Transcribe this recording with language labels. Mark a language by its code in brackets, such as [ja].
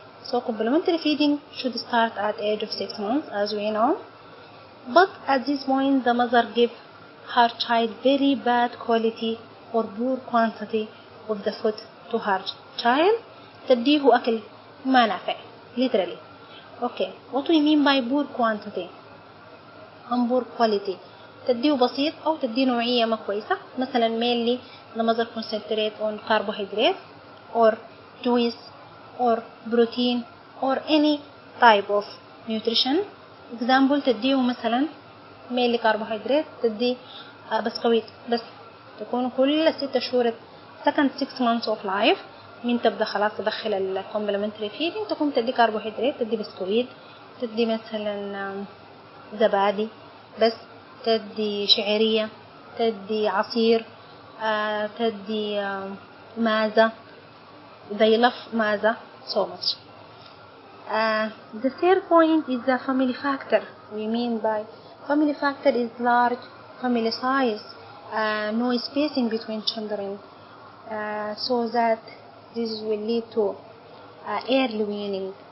[en] So complementary feeding should start at the age of 6 months, as we know. But at this point, the mother gives her child very bad quality or poor quantity of the food to her child. [ar] تديه أكل ما نافع, [en] literally. Okay, what we mean by poor quantity and poor quality? [ar] تديه بسيط أو تديه نوعية ما كويسة. مثلا [en] mainly the mother concentrate on carbohydrates or juice or protein or any type of nutrition. Example, [ar] تديه مثلا [en] mainly carbohydrate, [ar] تديه بسكويت بس. تكون كل 6 شهور [en] second 6 months of life [ar] من تبدأ خلاص تدخل الكومبلمنتري فيدنج، تقوم تدي كربوهيدرات، تدي بسكويت، تدي مثلا زبادي بس، تدي شعيرية، تدي عصير، تدي مازة. [en] they love مازة so much. The third point is the family factor. We mean by family factor is large family size, no spacing between children, so that this will lead to early weaning.